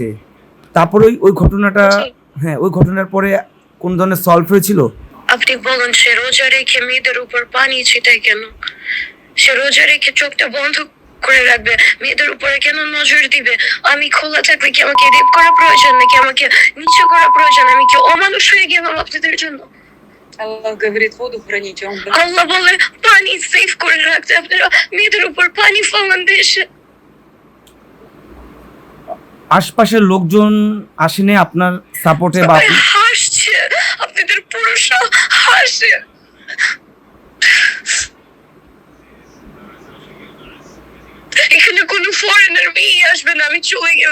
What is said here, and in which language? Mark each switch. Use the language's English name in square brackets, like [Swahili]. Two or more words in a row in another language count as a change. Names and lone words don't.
[Bangla] তারপরে ওই ঘটনাটা, হ্যাঁ ওই ঘটনার পরে কোন ধরনের সলভ হয়েছিল? আপনি বলুন, সে রোজা রেখে মেয়েদের উপর পানি ছিটায় কেন? সে রোজা রেখে চোখটা বন্ধ করে রাখবে, মেয়েদের উপরে কেন নজর দিবে? আমি খোলা থাকলে কি আমাকে রেপ করা প্রয়োজন, নাকি আমাকে নিচু করা প্রয়োজন? আমি কি অমানুষ হয়ে গেলাম আপনাদের জন্য? [Russian] Аллах говорит, воду храните, он говорит, [Bangla] আল্লাহ বলে পানি সেভ করে রাখতে, আপনারা মেয়েদের উপর পানি ফেলান দেশে। আশপাশের লোকজন আসেনি আপনার সাপোর্টে বা সবাই হাসছে, আপনাদের পুরুষরা হাসে। এখানে কোনো ফরেনার মেয়ে আসবে না, আমি চলে গেলে।